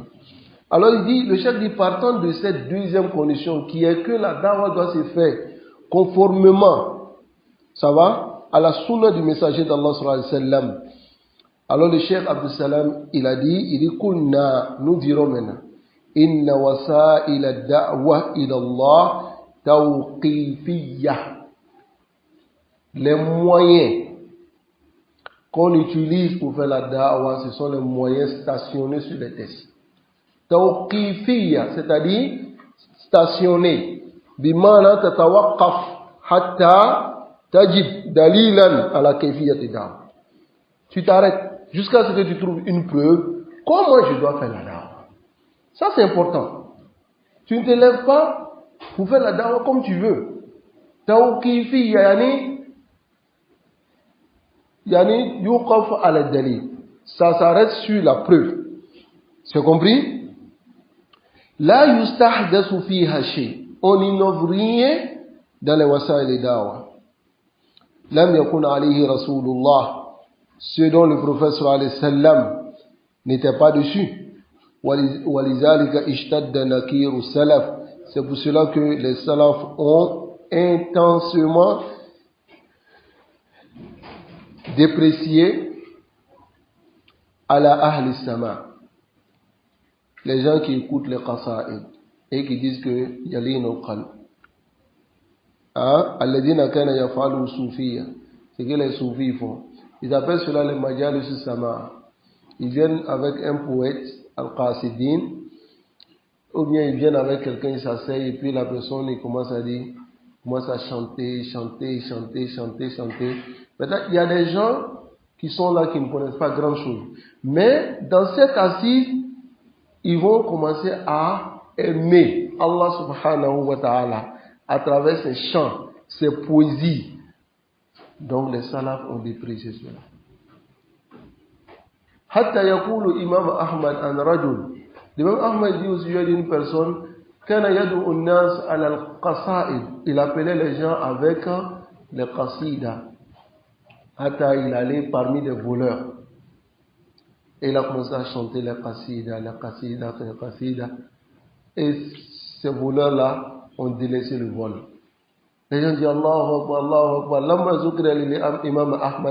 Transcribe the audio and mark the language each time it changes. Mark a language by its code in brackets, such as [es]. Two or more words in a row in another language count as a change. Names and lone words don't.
[fr] Alors il dit, le chef dit, partant de cette deuxième condition, qui est que la da'wa doit se faire conformément, ça va, à la sunna du messager d'Allah [ar] صلى الله عليه وسلم. [fr] Alors le cheikh Abdul Salam, il dit, Kunna, nous dirons maintenant, [ar] إن وسائل الدعوة إلى الله توقيفية. [fr] Les moyens qu'on utilise pour faire la da'wa, ce sont les moyens stationnés sur les textes. Tawqifiyya, c'est-à-dire stationné. [ar] بمعنى تتوقف حتى تجد دليلا على كيفية الدعوة. [fr] Tu t'arrêtes jusqu'à ce que tu trouves une preuve. Comment je dois faire la da'wa? Ça c'est important. Tu ne te lèves pas pour faire la da'wa comme tu veux. [ar] توقيفية يعني يوقف على دليل. [fr] Ça s'arrête sur la preuve. [ar] C'est compris? لا يستحدث فيها شيء. [fr] On n'innove rien dans les [ar] وسائل الدعوة. لم يكن عليه رسول الله. [fr] Ce dont le prophète [ar] صلى الله عليه وسلم [fr] n'était pas dessus. [ar] ولذلك اشتد نكير السلف. [fr] C'est pour cela que les salafs ont intensément déprécié [ar] على أهل السماع, [fr] les gens qui écoutent les qasa'id et qui disent que [ar] يلين القلب، الذين كان يفعل الصوفية, [fr] ce que les soufis font. Ils appellent cela les [ar] مجالس السماع. [fr] Ils viennent avec un poète, al-qasidin, ou bien ils viennent avec quelqu'un, ils s'asseyent, et puis la personne, il commence à dire, commence à chanter. Maintenant, il y a des gens qui sont là, qui ne connaissent pas grand chose. Mais, dans cette assise, ils vont commencer à aimer Allah [ar] سبحانه وتعالى [fr] à travers ses chants, ses poésies. Donc les salafs ont déprécié cela. [ar] حتى يقول الإمام أحمد عن رجل. [fr] L'imam Ahmad dit au sujet d'une personne, [ar] كان يدعو الناس على القصائد. [fr] Il appelait les gens avec les qasida. Hatta il allait parmi les voleurs. Et il a commencé à chanter les qasida. Et ces voleurs-là ont délaissé le vol. Les gens disent [ar] الله أكبر، الله أكبر. لما ذكر [fr] l'imam Ahmad.